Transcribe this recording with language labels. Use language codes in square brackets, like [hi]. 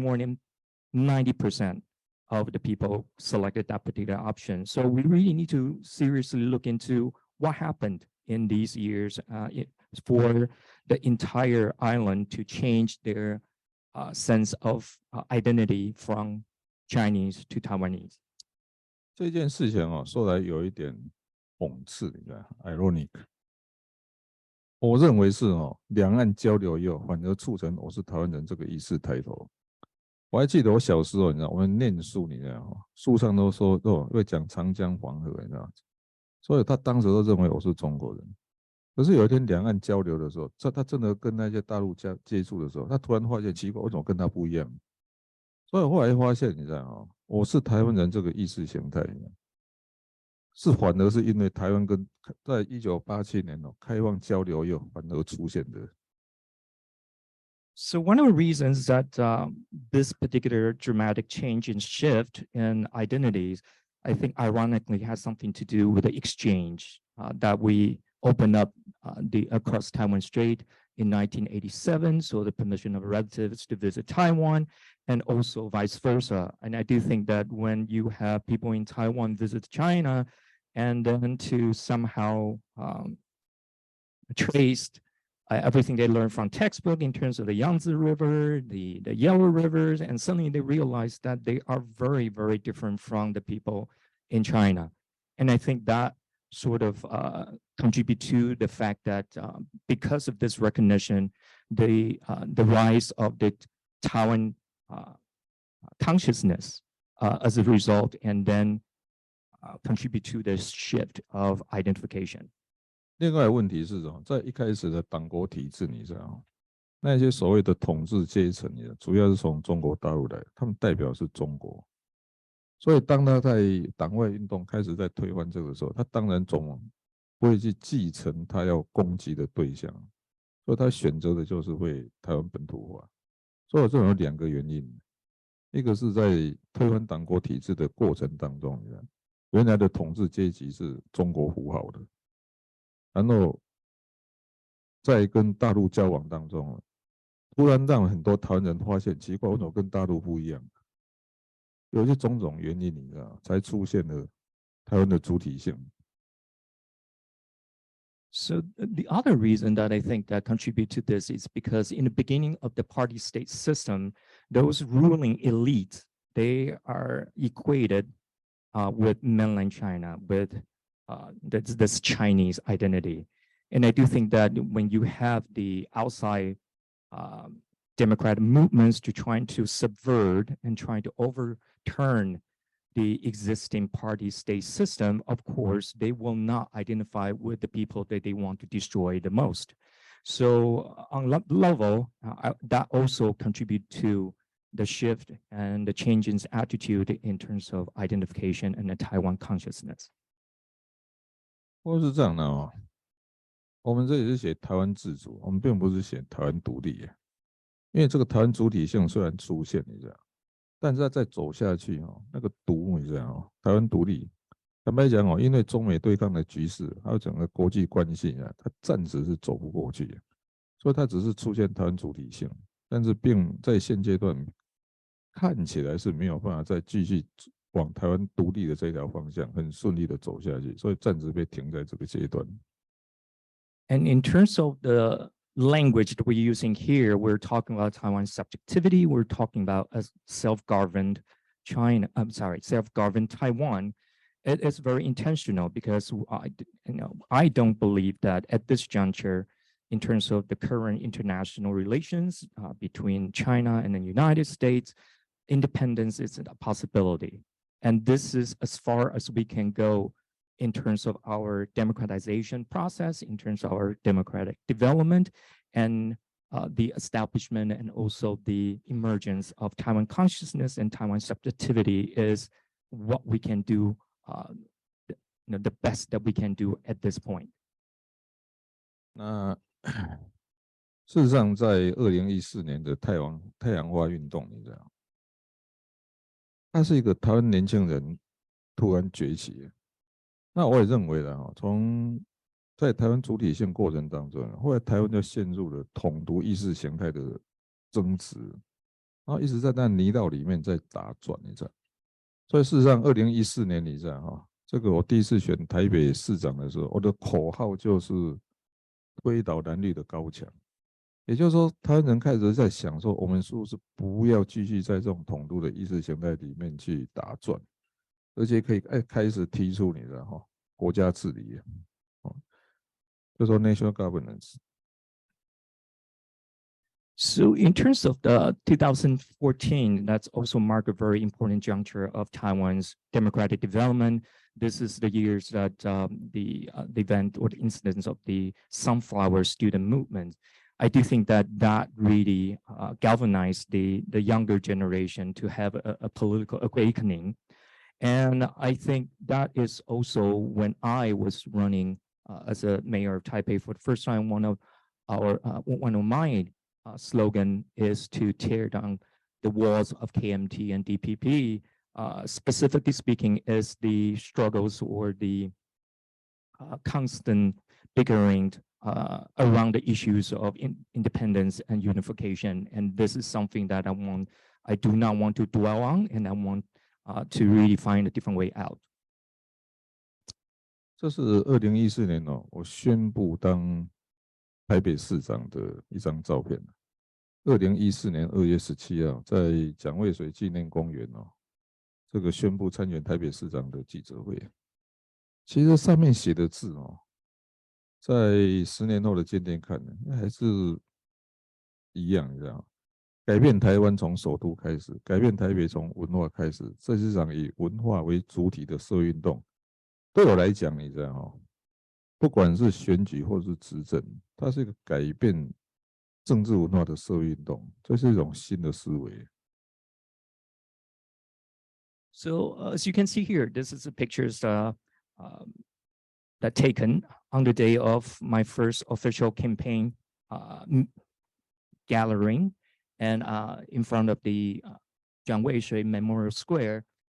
[en] More than 90% of the people selected that particular option. So we really need to seriously look into what happened in these years for the entire island to change their sense of identity from Chinese to Taiwanese. [zh] 这件事情哦，说来有一点讽刺，你看 ， [en] ironic。 [zh] 我认为是哦，两岸交流以后，反而促成我是台湾人这个意识抬头。我还记得我小时候，你知道，我们念书，你知道，书上都说哦，会讲长江黄河，你知道，所以他当时都认为我是中国人。可是有一天两岸交流的时候，他真的跟那些大陆接触的时候，他突然发现奇怪，为什么跟他不一样？所以后来发现，你知道哦，我是台湾人这个意识形态，是反而是因为台湾跟在1987年哦开放交流以后反而出现的。 [en] So one of the reasons that this particular dramatic change and shift in identities, I think ironically has something to do with the exchange that we opened up across Taiwan Strait in 1987. So the permission of relatives to visit Taiwan and also vice versa. And I do think that when you have people in Taiwan visit China and then to somehow traced everything they learned from textbook in terms of the Yangtze River, the Yellow Rivers, and suddenly they realized that they are very, very different from the people in China. And I think that sort of contribute to the fact that because of this recognition, the rise of the Taiwan consciousness as a result, and then contribute to this shift of identification. [zh] 另外问题是什么？在一开始的党国体制，你知道，那些所谓的统治阶层，主要是从中国大陆来，他们代表是中国。所以当他在党外运动开始在推翻这个时候，他当然总不会去继承他要攻击的对象，所以他选择的就是会台湾本土化。所以我这有两个原因，一个是在推翻党国体制的过程当中，原来的统治阶级是中国扶好的。然后在跟大陆交往当中，突然让很多台湾人发现奇怪，为什么跟大陆不一样？有些种种原因，你知道，才出现了台湾的主体性。 [en] So the other reason that I think that contribute to this is because in the beginning of the party state system, those ruling elites, they are equated with mainland China, with this Chinese identity. And I do think that when you have the outside democratic movements to trying to subvert and trying to overturn the existing party state system, of course, they will not identify with the people that they want to destroy the most. So on that level, that also contribute to the shift and the change in attitude in terms of identification and the Taiwan consciousness. [zh] 或是这样的哦，我们这里是写台湾自主，我们并不是写台湾独立，因为这个台湾主体性虽然出现，你知道，但是再走下去哦，那个独，你知道哦，台湾独立，坦白讲哦，因为中美对抗的局势，还有整个国际关系啊，它暂时是走不过去，所以它只是出现台湾主体性，但是并在现阶段看起来是没有办法再继续往台湾独立的这条方向很顺利的走下去，所以暂时被停在这个阶段。 [en] And in terms of the language that we're using here, we're talking about Taiwan's subjectivity. We're talking about a self-governed China. I'm sorry, self-governed Taiwan. It is very intentional because I don't believe that at this juncture, in terms of the current international relations between China and the United States, independence is a possibility. And this is as far as we can go in terms of our democratization process, in terms of our democratic development, and the establishment and also the emergence of Taiwan consciousness and Taiwan subjectivity is what we can do, the best that we can do at this point. [zh] 那事实上，在2014年的太阳花运动，你知道，它是一个台湾年轻人突然崛起。那我也认为了，从在台湾主体性过程当中，后来台湾就陷入了统独意识形态的争执，然后一直在那泥道里面在打转，你知道。所以事实上，2014年你知道这个我第一次选台北市长的时候，我的口号就是推倒蓝绿的高墙。也就是说，台湾人开始在想说，我们是不是不要继续在这种统独的意识形态里面去打转，而且可以开始提出你的国家治理，就说 [en] national governance。 So in terms of the 2014, that's also marked a very important juncture of Taiwan's democratic development. This is the years that the event or the incidents of the Sunflower student movement. I do think that really galvanized the younger generation to have a political awakening. And I think that is also when I was running as a mayor of Taipei for the first time, one of my slogan is to tear down the walls of KMT and DPP. Specifically speaking, is the struggles or the constant bickering around the issues of independence and unification. And this is something that I do not want to dwell on, and I want to really find a different way out. [zh] 这是2014年我宣布当台北市长的一张照片。 2014年2月17号，在蒋渭水纪念公园这个宣布参选台北市长的记者会。其实上面写的字在10年后的今天看还是一样，你知道吗？改变台湾从首都开始，改变台北从文化开始，这是场以文化为主体的社会运动。对我来讲，你知道不管是选举或是执政，它是一个改变政治文化的社会运动，这是一种新的思维。 [en] So as you can see here, this is the pictures that taken on the day of my first official campaign gathering, and in front of the Jiang Weishui Memorial Square.